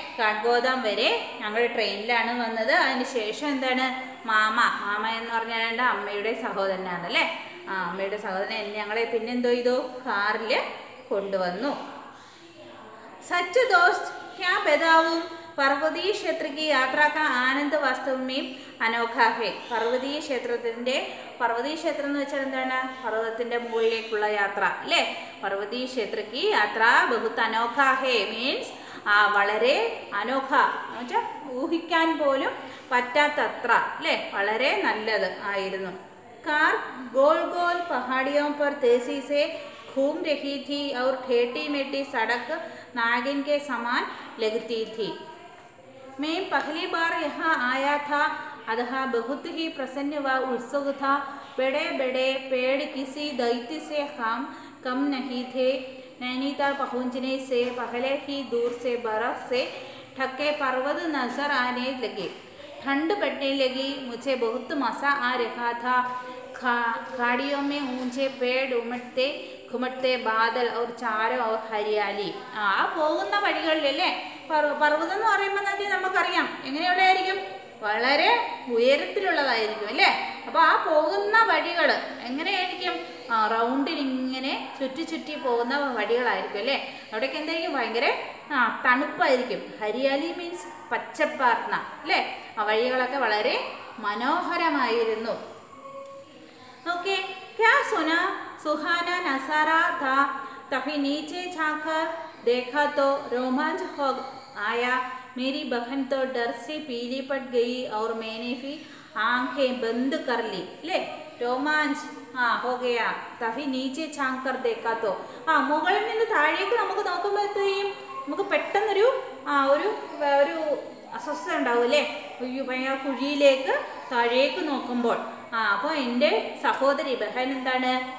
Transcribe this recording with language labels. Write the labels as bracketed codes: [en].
[ml] കാഠ്ഗോദം വരെ ഞങ്ങൾ ട്രെയിനിലാണ് വന്നത്. അതിന് ശേഷം എന്താണ്? മാമ എന്ന് പറഞ്ഞാൽ അമ്മയുടെ സഹോദരനാണ് അല്ലേ. അമ്മയുടെ സഹോദരൻ ഞങ്ങളെ പിന്നെന്തോ ചെയ്തു? കാറിൽ കൊണ്ടുവന്നു. [hi] സച്ച് ദോസ്ത് ക്യാ ബതാവും पर्वतीय क्षेत्र की यात्रा का आनंद वास्तव में अनोखा है. [ml] पर्वतीय क्षेत्र എന്ന് വെച്ചാൽ എന്താണ്? പർവ്വതത്തിന്റെ മുകളിലേക്കുള്ള യാത്ര അല്ലേ. [hi] पर्वतीय क्षेत्र की यात्रा बहुत अनोखा है [ml] മീൻസ് വളരെ അനോഖ എന്ന് വെച്ചാൽ ഊഹിക്കാൻ പോലും പറ്റാത്തത്ര അല്ലേ, വളരെ നല്ലത് ആയിരുന്നു. [hi] कार गोल गोल पहाड़ियों पर तेजी से घूम रही थी और ठेठी मेठी सड़क नागिन के समान लगती थी. मैं पहली बार यहाँ आया था, अतः बहुत ही प्रसन्न व उत्सुक था. बड़े बड़े पेड़ किसी दैत्य से कम नहीं थे. नैनीताल पहुँचने से पहले ही दूर से बर्फ से ढके पर्वत नजर आने लगे. ठंड बढ़ने लगी. मुझे बहुत मज़ा आ रहा था. खाड़ियों में ऊंचे पेड़ घुमटते बादल और चारों और हरियाली. [ml] പോകുന്ന വഴികളിലല്ലേ, പർവ്വതം എന്ന് പറയുമ്പോൾ നമുക്കറിയാം എങ്ങനെയുള്ളതായിരിക്കും? വളരെ ഉയരത്തിലുള്ളതായിരിക്കും അല്ലേ. അപ്പോൾ പോകുന്ന വഴികൾ എങ്ങനെയായിരിക്കും? റൗണ്ടിലിങ്ങനെ ചുറ്റി പോകുന്ന വഴികളായിരിക്കും അല്ലേ. അവിടേക്ക് എന്തായിരിക്കും? ഭയങ്കര തണുപ്പായിരിക്കും. ഹരിയാലി മീൻസ് പച്ചപ്പാർന്ന അല്ലേ. ആ വഴികളൊക്കെ വളരെ മനോഹരമായിരുന്നു. ओके, [hi] क्या सुहाना नजारा था. तभी नीचे झांककर देखा तो रोमांच हो आया. मेरी बहन तो डर से पीली पड़ गई और मैंने भी आंखें बंद कर ली. ले रोमांच हो गया. तभी नीचे झांककर देखा तो [ml] മുകളിൽ നിന്ന് താഴേക്ക് നമുക്ക് നോക്കുമ്പോഴത്തേക്കും നമുക്ക് പെട്ടെന്നൊരു ഒരു അസ്വസ്ഥത ഉണ്ടാവും അല്ലേ. ഭയങ്കര കുഴിയിലേക്ക് താഴേക്ക് നോക്കുമ്പോൾ അപ്പോൾ എൻ്റെ സഹോദരി ബഹൻ എന്താണ്?